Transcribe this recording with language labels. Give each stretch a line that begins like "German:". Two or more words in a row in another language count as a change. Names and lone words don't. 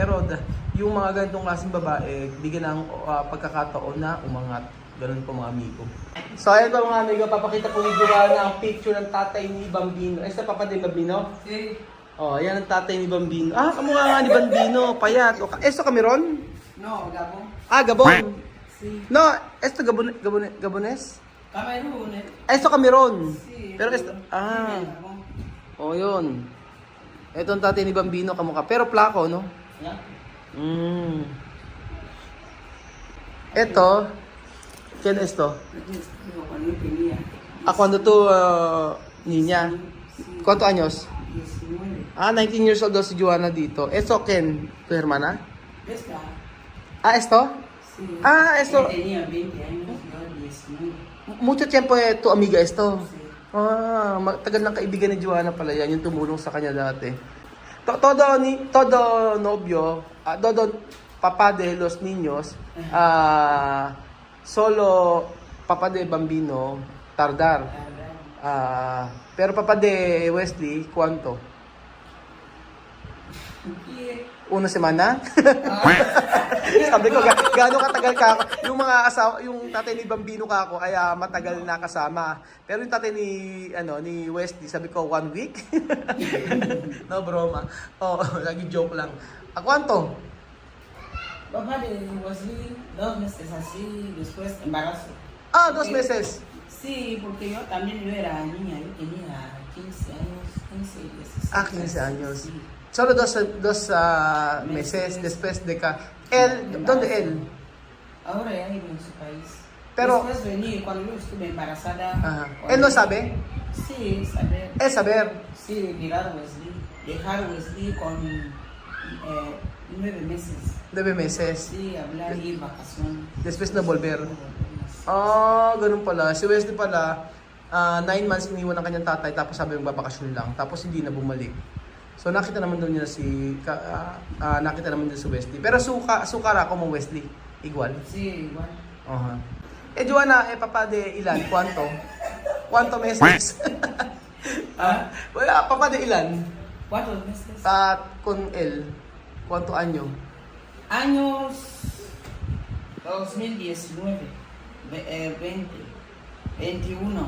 Filipino: Pero yung mga ganitong klaseng babae, bigyan ng pagkakataon na umangat. Ganun po mga amigo. So ayun po mga amigo, papakita po ni Joanna ang picture ng tatay ni Bambino. Ay, sa papa ni Bambino?
Spanish: Sí.
Filipino: Oh, yan ang tatay ni Bambino. Ah, kamukha nga ni Bambino, payat.
Spanish: O, esto Cameron? No, Gabon. Ah, Gabon. Sí. No, esto Gabones? Camerún. Esto Cameron. Sí. Pero esto, Gabon.
Filipino: oh yun. Ito ang tatay ni Bambino, kamukha.
Spanish: Pero plako, no? Ya.
Filipino: Ito,
Spanish: ¿quién esto? Digo, cuando yo tenía Ah, cuando tú, niña. ¿Cuántos años? 19.
Filipino: Ah, 19
English: years old
Filipino: daw si Joanna dito.
Spanish: Esto, ¿quién? ¿Tu hermana? ¿Esta? Ah, esto? Sí. Ah, eso. Ella tenía 20 años, yo 19. Mucho tiempo tu amiga esto. Sí.
Filipino: Ah, tagal ng kaibigan ni Joanna pala yan, yung tumulong sa kanya dati.
Spanish: Todo novio, todo papá de los niños, solo papá de Bambino, tardar. Pero papá de Wesley, ¿cuánto? Una semana?
Filipino: Sabi ko, gaano katagal ka? Yung mga asawa, yung tatay ni Bambino ka ako ay matagal na kasama. Pero yung tatay ni Wesley, sabi ko 1 week.
Spanish: No broma.
Filipino: Oh, lagi joke lang.
Spanish: ¿Cuánto? Papá de Wesley, 2 meses así, después embarazo. Ah, 2 meses. Sí, porque yo también era niña, yo tenía 15 años, 15 y 16. Ah, 15 años. Sí. Solo dos meses después de que... ¿Dónde él? Ahora ya vive en su país. Pero- Después vení, cuando yo estuve embarazada. Ajá. cuando- ¿Él no sabe? Sí, saber. Es saber. Sí, mirar Wesley. Dejar Wesley con 9 meses. 9 meses. Sí, hablar y vacación. Después na volver.
Filipino: Ah, ganun pala. Si Wesley pala, 9 months iniwan ng kanyang tatay, tapos sabi yung babakasyon lang, tapos hindi na bumalik. So nakita naman doon niya nakita naman doon si Wesley. Pero sukara ako mo Wesley.
Spanish: Igual. Sí, igual. Aha. Joanna, papá de ilan? ¿Cuánto? ¿Cuánto meses? Wala, papá de ilan? 4 meses. Con él. ¿Cuánto año? Años 2019, 20, 21,